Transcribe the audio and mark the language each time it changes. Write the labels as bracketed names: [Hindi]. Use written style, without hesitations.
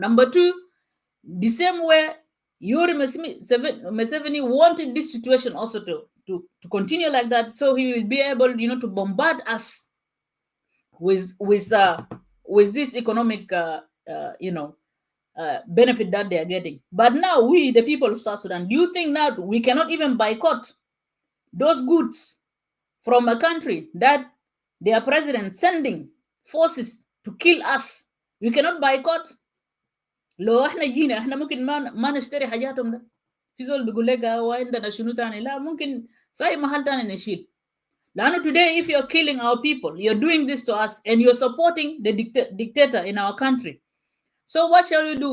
[English] Number two, the same way Yuri Museveni wanted this situation also to continue like that, so he will be able, to bombard us with this economic, benefit that they are getting. But now we, the people of South Sudan, do you think now we cannot even boycott those goods from a country that their president sending forces to kill us? We cannot boycott. [Arabic] لو احنا جينا احنا ممكن ما نشتري حاجاتهم ده. في زول بيقول لك عندنا شنو تاني؟ لا، ممكن في اي محل تاني نشيل. لانه [English] today if you're killing our people, you're doing this to us, and you're supporting the dictator in our country. So what shall we do?